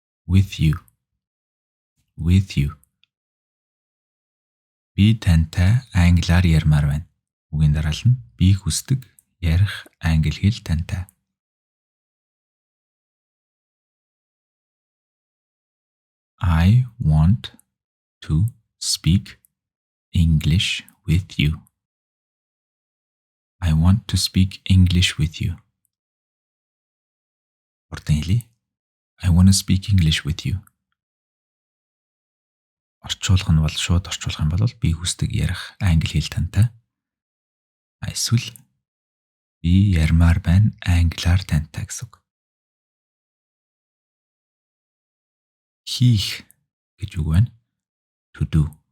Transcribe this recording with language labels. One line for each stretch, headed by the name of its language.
English: With you. With you.
Mongolian: Би тантай англиар ярмаар байна. Үгийн дараалал нь би хүсдэг ярих англи хэл тантай.
English: I want to speak English with you. I want to speak English with you. Ордын I want to speak English with you.
Mongolian: Орчуулах нь бол шууд орчуулах юм бол би хүсдэг ярих англи хэл тантай. Эсвэл би ярмаар байна англиар тантай гэсэн үг. Хийх гэж үг байна.
English: To do.